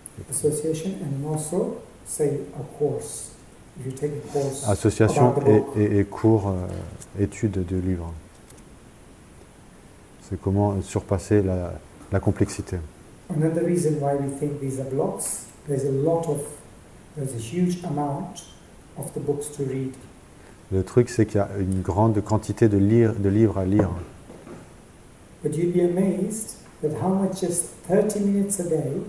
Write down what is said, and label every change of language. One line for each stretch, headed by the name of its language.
English: Association and also say a course. If you take a course
French: association et cours, études de livres. C'est comment surpasser la complexité.
English: Another reason why we think these are blocks, there's a huge amount of the books to read.
French: Le truc, c'est qu'il y a une grande quantité de livres à lire.
English: But you'd be amazed that how much just 30 minutes a day.